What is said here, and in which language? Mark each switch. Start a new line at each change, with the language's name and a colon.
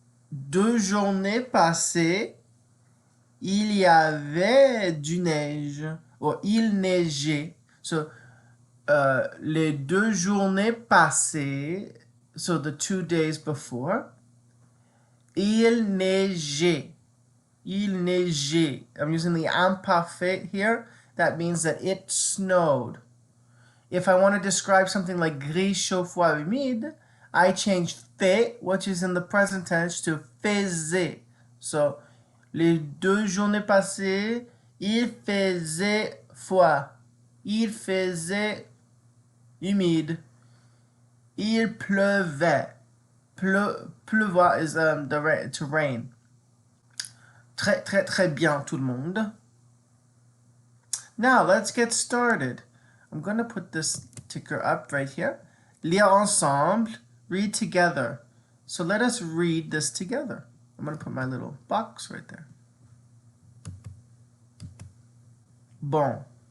French: Deux journées passées, il y avait du neige. Ou il neigeait. So, les deux journées passées,
English: so the 2 days before,
French: il neigeait. Il neigeait.
English: I'm using the imparfait here. That means that it snowed. If I want to describe something like
French: gris, chaud, froid, humide,
English: I change fait, which is in the present tense, to faisait.
French: So, les deux journées passées, il faisait froid. Il faisait humide. Il pleuvait. Pleuvoir
English: is to rain.
French: Très, très, très bien, tout le monde.
English: Now, let's get started. I'm going to put this ticker up right here.
French: Lire ensemble,
English: read together. So let us read this together. I'm going to put my little box right there.
French: Bon.